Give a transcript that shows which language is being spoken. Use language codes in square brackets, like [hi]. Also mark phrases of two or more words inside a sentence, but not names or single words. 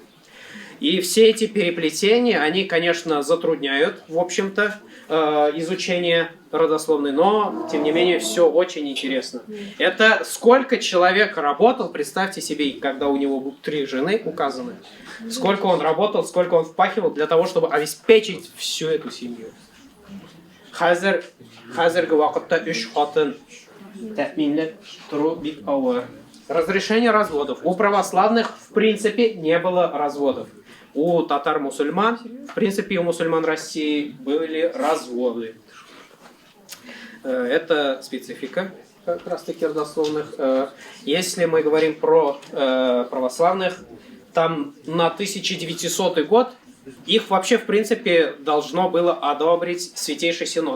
[ru] И все эти переплетения, они, конечно, затрудняют, в общем-то, изучение родословной, но, тем не менее, все очень интересно. Это сколько человек работал, представьте себе, когда у него 3 жены указаны, сколько он работал, сколько он впахивал для того, чтобы обеспечить всю эту семью. [tt] Хазерге вакытта 3 хатын тәэминләп туру бик авыр. [ru] Разрешение разводов. У православных, в принципе, не было разводов. У татар-мусульман, в принципе, у мусульман России были разводы. Это специфика как раз-таки родословных. Если мы говорим про православных, там на 1900 год их вообще, в принципе, должно было одобрить Святейший Синод.